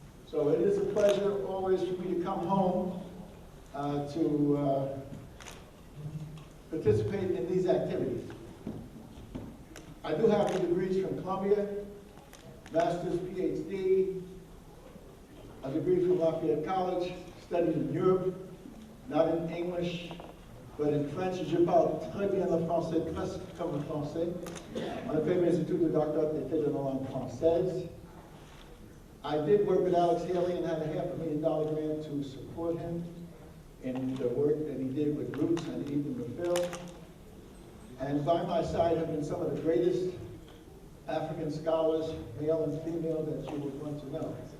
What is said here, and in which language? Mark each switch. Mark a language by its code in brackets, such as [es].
[en] So it is a pleasure always for me to come home to participate in these activities. I do have the degrees from Columbia, master's, PhD, a degree from Lafayette College, studied in Europe, not in English, but in French. [fr] Je parle très bien le français, presque comme le français. On a fait mes études de doctorat d'été dans la langue française. [en] I did work with Alex Haley and had a $500,000 grant to support him in the work that he did with Roots and Even the Film. And by my side have been some of the greatest African scholars, male and female, that you would want to know.